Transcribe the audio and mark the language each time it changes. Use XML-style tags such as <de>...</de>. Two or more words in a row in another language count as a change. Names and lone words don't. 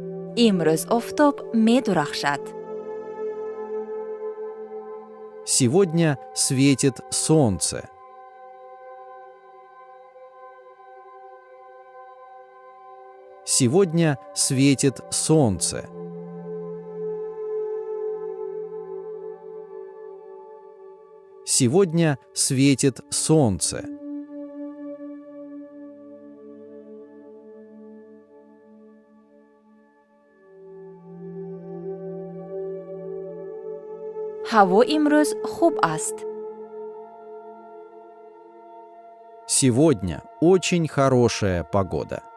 <tg>имрӯз офтоб медурахшад.</tg> <ru>Сегодня светит солнце. Сегодня светит солнце. Сегодня светит солнце.</ru> <tg>ҳаво имрӯз хуб аст.</tg> <ru>Сегодня очень хорошая погода.</ru>